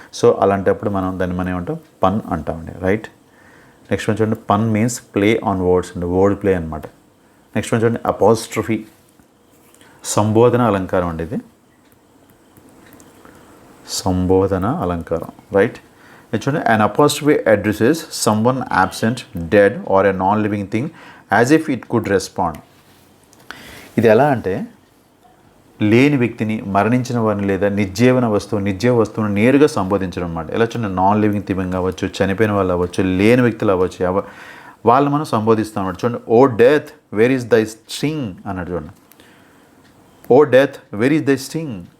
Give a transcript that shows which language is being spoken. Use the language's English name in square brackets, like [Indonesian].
[Telugu] So అలాంటప్పుడు దాన్ని మనం ఏమంటాం, పన్ అంటామండి, రైట్. నెక్స్ట్ వన్ చూడండి, [English] pun means play on words [Telugu] అండి, వర్డ్ ప్లే అనమాట. నెక్స్ట్ వన్ చూడండి, అపాస్ట్రఫీ, సంబోధన అలంకారం అండి ఇది, సంబోధన అలంకారం, రైట్. [English] ఇది చూడండి, an apostrophe addresses someone absent, dead or a non-living thing as if it could respond. [Telugu] ఇది ఎలా అంటే లేని వ్యక్తిని, మరణించిన వారిని లేదా నిర్జీవ వస్తువును నేరుగా సంబోధించడం అన్నమాట. ఎలా చూడండి, [English] non living thing [Telugu] అవ్వచ్చు, చనిపోయిన వాళ్ళు అవ్వచ్చు, లేని వ్యక్తులు అవ్వచ్చు, వాళ్ళు మనం సంబోధిస్తాం అన్నమాట. [English] చూడండి, O death where is thy sting [Telugu] అన్నాడు చూడండి. [English] O death where is thy sting.